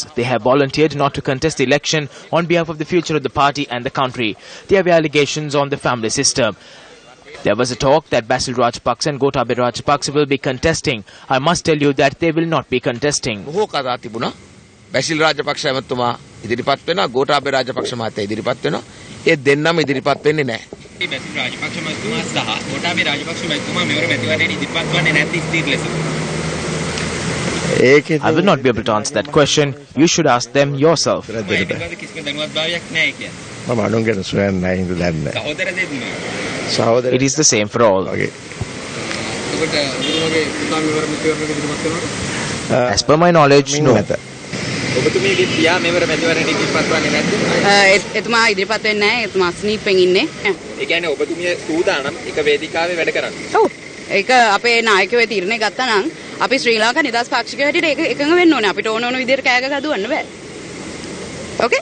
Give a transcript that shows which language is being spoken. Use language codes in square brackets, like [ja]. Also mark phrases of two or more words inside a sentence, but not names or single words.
[en] They have volunteered not to contest the election on behalf of the future of the party and the country. They have allegations on the family system. There was a talk that Basil Rajapaksa and Gotabaya Rajapaksa will be contesting. I must tell you that they will not be contesting. [si] Basil Rajapaksa එමතුමා ඉදිරිපත් වෙනවා ගෝඨාභය රාජපක්ෂ මහත්තයා ඉදිරිපත් වෙනවා ඒ දෙන්නම ඉදිරිපත් වෙන්නේ නැහැ. Basil Rajapaksa මහතුමා සහ ගෝඨාභය රාජපක්ෂ මහතුමා මෙවර මැතිවරණයට ඉදිරිපත් වන්නේ නැද්ද ස්ථීර ලෙස? [en] I will not be able to answer that question. You should ask them yourself. [si] කිසිම දැනුවත්භාවයක් නැහැ කියන්නේ. මම අනුන් ගැන සොයන්නේ නැහැ හින්දා දන්නේ නැහැ. සහෝදර දෙන්නා. සහෝදර [en] It is the same for all. Okay. [si] ඔබට ඔබතුමාගේ පුතා මෙවර මැතිවරණයට ඉදිරිපත් වෙනවද? [en] As per my knowledge, no. [si] ඔබතුමීගේ පියා මෙවර මැතිවරණයට ඉදිරිපත් වන්නේ නැද්ද? එතුමා ඉදිරිපත් වෙන්නේ නැහැ. එතුමා ස්නීපෙන් ඉන්නේ. ඒ කියන්නේ ඔබතුමිය සූදානම් එක වේදිකාවේ වැඩ කරන්න. ඔව්. ඒක අපේ නායකයෝ තීරණය ගත්තා නම් අපි ශ්‍රී ලංකා නිදහස් පාක්ෂිකයෝ හැටියට ඒක එකඟ වෙන්න ඕනේ. අපිට ඕන විදිහට කෑග ගහන්න බෑ. ඕකේ?